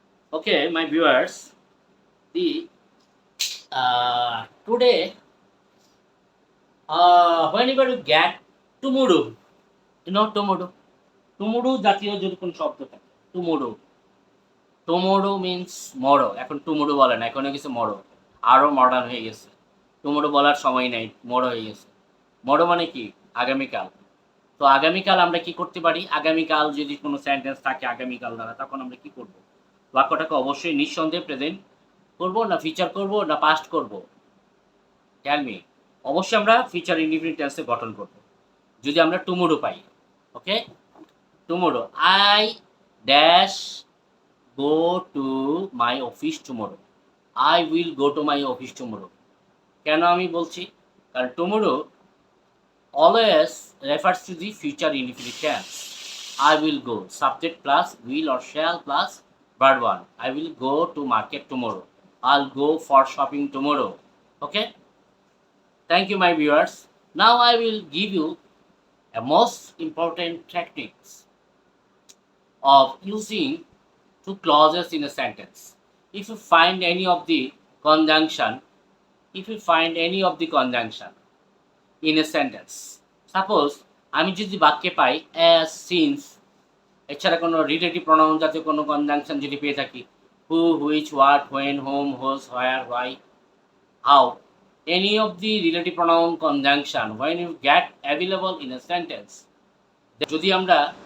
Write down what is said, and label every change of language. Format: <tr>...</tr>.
<en>Okay, my viewers, the today whenever you get tomorrow, you know tomorrow</en> <bn>জাতীয় যদি কোন শব্দ থাকে,</bn> <en>tomorrow means morrow.</en> <bn>এখন tomorrow বলে না, এখন কিছু মরো, আরো মডার্ন হয়ে গেছে। tomorrow বলার সময় নাই, মরো হয়ে গেছে। মরো মানে কি? আগামীকাল। তো আগামীকাল আমরা কি করতে পারি? আগামীকাল যদি কোনো সেন্টেন্স থাকে আগামীকাল দ্বারা, তখন আমরা কি করব? বাক্যটাকে অবশ্যই নিঃসন্দেহে প্রেজেন্ট করব, না ফিচার করব, না পাস্ট করব?</bn> <en>Tell me.</en> <bn>অবশ্যই আমরা ফিচার ইনডিফিনিট টেন্সে গঠন করব যদি আমরা tomorrow pi.</bn> <en>Okay, tomorrow I dash go to my office tomorrow. I will go to my office tomorrow.</en> <bn>কেন আমি বলছি?</bn> <en>কারণ tomorrow always refers to the future indefinite tense. I will go, subject plus will or shall plus verb 1. I will go to market tomorrow. I'll go for shopping tomorrow. Okay, thank you my viewers. Now I will give you a most important techniques of using two clauses in a sentence. If you find any of the conjunction in a sentence,</en> <bn>suppose আমি যদি বাক্যে পাই as, since, এছাড়া কোনো relative pronoun জাতীয় কোনো conjunction যদি পেয়ে থাকি,</bn> <en>who, which, what, when, whom, whose, where, why, how, any of the relative pronoun conjunction when you get available in a sentence,</en> <bn>যদি আমরা</bn>